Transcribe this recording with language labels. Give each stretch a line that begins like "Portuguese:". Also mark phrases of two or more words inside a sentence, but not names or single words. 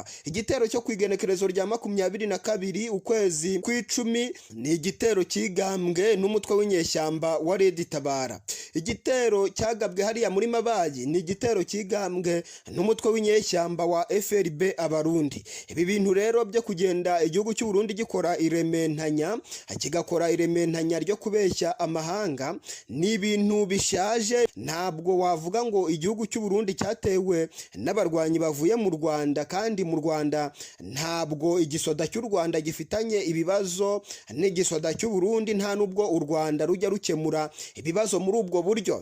Kinyarwanda: Igitero cyo kwigenekerezo rya 22 ukwezi kw'icumi ni igitero kigambwe n'umutwe w'inyeshyamba wa Red Tabara. Igitero cyagabwe hariya muri Mabayi ni igitero kigambwe n'umutwe w'inyeshyamba wa FRB Abarundi. Ibi bintu rero byo kugenda igihugu cy'u Burundi gikora irementanya, kigakora irementanya ryo kubeshya amahanga, ni ibintu bishaje. Ntabwo wavuga ngo igihugu cy'u Burundi cyatewe n'aba n'abarwanyi bavuye mu Rwanda, kandi mu Rwanda ntabwo igisoda cy'u Rwanda gifitanye ibibazo n'igisoda cy'u Burundi, nta nubwo u Rwanda rujya rukemura ibibazo muri ubwo buryo.